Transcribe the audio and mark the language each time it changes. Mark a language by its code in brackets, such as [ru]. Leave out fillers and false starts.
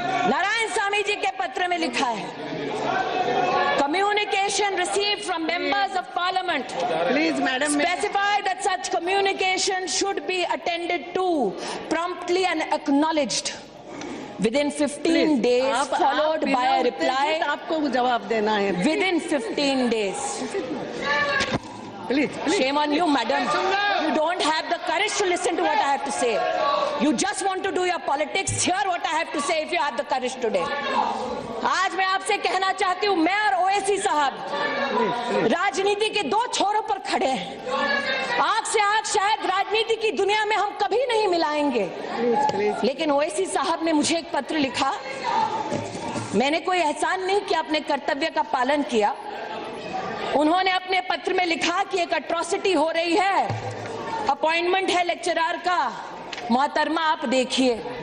[hi] नारायण स्वामी जी के पत्र में लिखा है, [en] communication received from members of parliament please madam, specify that such communication should be attended to promptly and acknowledged within 15 days, followed by a reply [hi] आपको जवाब देना है। [en] within 15 days. Please Shame on you, madam. You don't have the courage to listen to what I have to say. You just want to do your politics. Hear what I have to say if you have the courage today. [hi] आज मैं आपसे कहना चाहती हूँ, मैं और ओवैसी साहब राजनीति के दो छोरों पर खड़े हैं। आंख से आंख शायद राजनीति की दुनिया में हम कभी नहीं मिलाएंगे, लेकिन ओवैसी साहब ने मुझे एक पत्र लिखा। मैंने कोई एहसान नहीं किया, अपने कर्तव्य का पालन किया। उन्होंने अपने पत्र में लिखा कि एक अट्रॉसिटी हो रही है, अपॉइंटमेंट है लेक्चरर का, मोहतरमा आप देखिए।